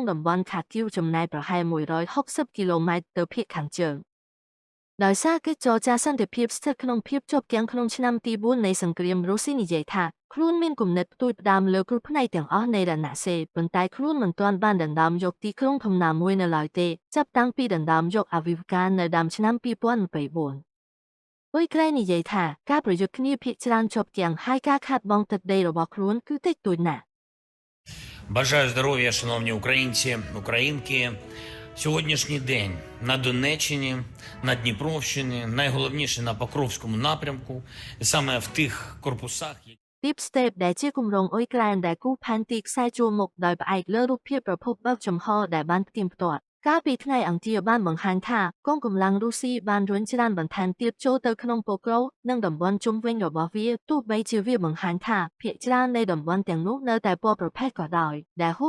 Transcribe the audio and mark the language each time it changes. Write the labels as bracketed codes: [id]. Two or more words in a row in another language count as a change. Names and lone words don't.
[km] តំបន់ខាគីវចម្ងាយប្រហែល160គីឡូម៉ែត្រទៅភាគខាងជើងដោយសារកិច្ចចរចាសន្តិភាពស្ថិតក្នុងភាពជាប់គាំងក្នុងឆ្នាំទី4នៃសង្គ្រាមរុស្ស៊ីនិយាយថាខ្លួនមានគំនិតផ្ដួចផ្ដើមលើគ្រប់ផ្នែកទាំងអស់នៃរណសេរីប៉ុន្តែខ្លួនមិនទាន់បានដណ្ដើមយកទីក្រុងធំណាមួយនៅឡើយទេចាប់តាំងពីដណ្ដើមយកអាវីវកានៅដើមឆ្នាំ2024អ៊ុយក្រែននិយាយថាការប្រយុទ្ធគ្នាភាគច្រើនជាប់គាំងហើយការខាតបង់ទឹកដីរបស់ខ្លួនគឺតិចតួចណាស់ [uk] Бажаю здоров'я, шановні українці, українки. Сьогоднішній день на Донеччині, на Дніпровщині, найголовніше на Покровському напрямку, і саме в тих корпусах, [km] Deep State ដែលជាគម្រោងអ៊ុយក្រែនដែលគូផែនទីខ្សែជួរមុខដោយផ្អែកលើរូបភាពប្រភពបើកចំហដែលបានផ្ទៀងផ្ទាត់កាលពីថ្ងៃអង្គារបានបង្ហាញថាកងកម្លាំងរុស្ស៊ីបានរុញច្រានបន្ថែមទៀតចូលទៅក្នុងប៉ូក្រូនិងតំបន់ជុំវិញរបស់វាទោះបីជាវាបង្ហាញថាភាគច្រើននៃតំបន់ទាំងនោះនៅតែពណ៌ប្រផេះក៏ដោយដែលហួស